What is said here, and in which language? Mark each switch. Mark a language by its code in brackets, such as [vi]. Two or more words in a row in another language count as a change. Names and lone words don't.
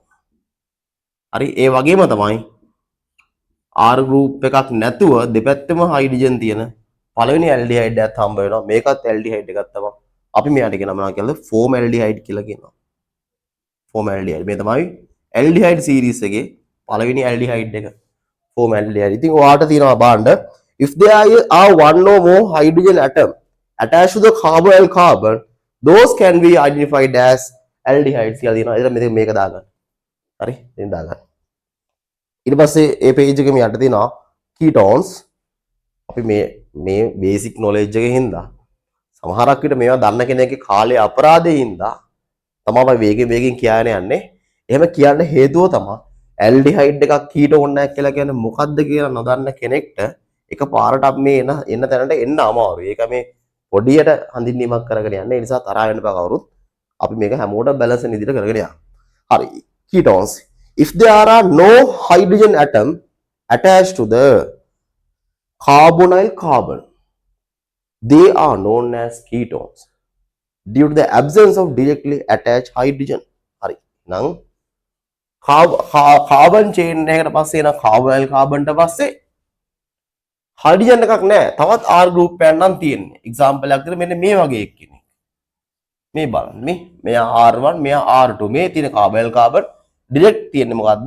[si] හරි ඒ වගේම තමයි [en] R group [si] එකක් නැතුව දෙපැත්තෙම හයිඩ්‍රජන් තියෙන පළවෙනි ඇල්ඩිහයිඩ් එකක් හම්බ වෙනවා. මේකත් ඇල්ඩිහයිඩ් එකක් තමයි. අපි මෙයාට කියනවා මොනවා කියලාද? ෆෝමැල්ඩිහයිඩ් කියලා කියනවා. ෆෝමැල්ඩිහයිඩ් මේ තමයි [en] aldehyde series [si] එකේ පළවෙනි ඇල්ඩිහයිඩ් එක. ෆෝමැල්ඩිහයිඩ්. ඉතින් ඔයාට තියෙනවා බලන්න [en] if there are one or more hydrogen atom attached to the carbon those can be identified as aldehydes [si] කියලා තියෙනවා. එතන මෙතන මේක දාගන්න. හරි? ඉතින් දාගන්න. ඊට පස්සේ මේ page එකේ මෙයාට තියෙනවා ketones. අපි මේ [en] basic knowledge [si] එකේ හින්දා සමහරක් විට මේවා දන්න කෙනෙක්ගේ කාලේ අපරාධේ හින්දා තමයි වේගෙන් කියන්න යන්නේ. එහෙම කියන්න හේතුව තමයි ඇල්ඩිහයිඩ් එකක් කීටෝන් එකක් කියලා කියන්නේ මොකද්ද කියලා නොදන්න කෙනෙක්ට එකපාරට අපි මේ එන තැනට එන්න අමාරුයි. ඒක මේ පොඩියට හඳුන්වීමක් කරගෙන යන්න. ඒ නිසා තරහ වෙන්න බෑ කවුරුත්. අපි මේක හැමෝටම බැලන්ස් වෙන විදිහට කරගෙන යන්න. හරි. [en] ketones. If there are no hydrogen atom attached to the carbonyl carbon, they are known as ketones due to the absence of directly attached hydrogen. [si] හරි. නම් [en] carbon chain [si] එකකට පස්සේ එන [en] carbonyl carbonට [si] පස්සේ හයිඩ්‍රජන් එකක් නැහැ. තවත් [en] R group [si] එකක් නම් තියෙන්නේ. එක්සැම්පල් එකක් දෙන්න මෙන්න මේ වගේ එක්කෙනෙක්. මේ බලන්න මේ මෙයා R1 මෙයා R2 මේ තියෙන [en] carbonyl carbon direct [si] තියෙන්නේ මොකද්ද?